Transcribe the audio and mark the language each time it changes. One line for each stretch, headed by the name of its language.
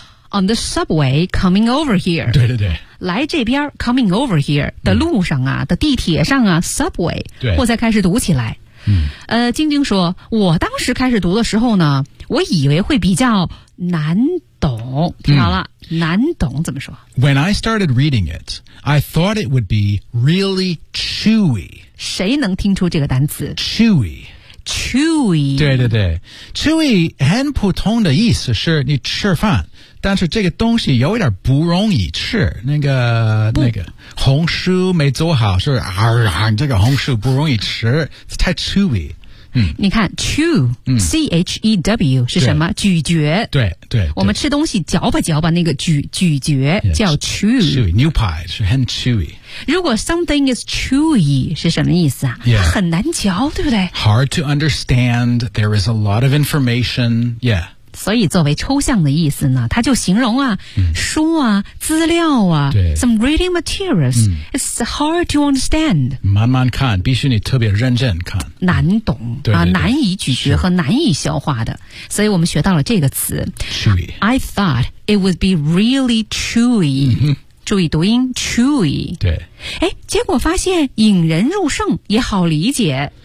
English: On the subway coming over here.
Chinese: 对对对。来这边 coming over here, 的路上啊、嗯、的地铁上啊 subway, 对我才开始读起来。嗯。晶晶说我当时开始读的时候呢我以为会比较难懂。听好了、嗯、难懂怎么说
English: ?When I started reading it, I thought it would be really chewy.
Chinese: 谁能听出这个单词
English: ?chewy。 Chewy
Chinese: 对对对 Chewy 很普通的意思是你吃饭但是这个东西有点不容易吃那个红薯没做好是啊啊这个红薯不容易吃太 chewy、嗯、你看 chew、嗯、C-H-E-W 是什么咀嚼对 对, 对我们吃东西嚼吧嚼吧那个咀嚼 yeah, 叫 chew Chewy 牛排是很 chewy 如果 something is chewy 是什么意思啊
English: yeah,
Chinese: 很难嚼对不对
English: Hard to understand, there is a lot of information, yeah.
Chinese: 所以作为抽象的意思呢它就形容啊、嗯、书啊资料啊对
English: some reading materials,、嗯、it's hard to understand.
Chinese: 慢慢看必须你特别认真看。难懂、嗯、对对对啊难以咀嚼和难以消化的。所以我们学到了这个词
English: chewy. I thought it would be really chewy.、
Chinese: 嗯注意读音 chewy 对诶结果发现引人入胜也好理解